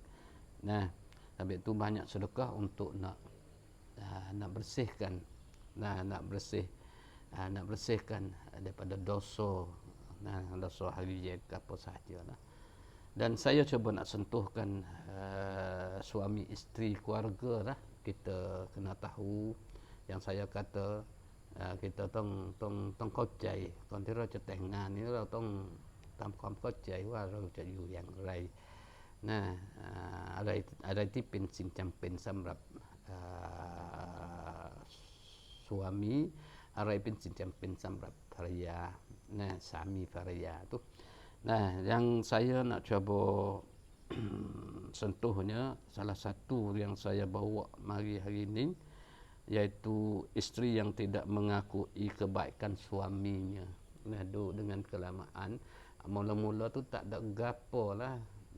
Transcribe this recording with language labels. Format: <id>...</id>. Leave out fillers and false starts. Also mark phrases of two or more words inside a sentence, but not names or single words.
<ms>Nah, habis itu banyak sedekah untuk nak bersihkan, nak bersihkan daripada dosa, dosa hari apa sahajalah. Dan saya cuba nak sentuhkan suami isteri keluarga lah. Kita kena tahu yang saya kata kita</ms> <th>ต้องเข้าใจก่อนที่เราจะแต่งงานนี้เราต้องทำความเข้าใจว่าเราจะอยู่อย่างไรนะอะไรที่เป็นสิ่งจำเป็นสำหรับsuami, อะไรเป็นสิ่งจำเป็นสำหรับภรรยา</th> <ms>nah sami</ms> <th>ภรรยา tu.</th> <ms>Nah, yang saya nak cuba sentuhnya salah satu yang saya bawa mari hari ini, iaitu isteri yang tidak mengakui kebaikan suaminya. Nah, dengan kelamaan mula-mula tu tak ada gapo lah.</ms>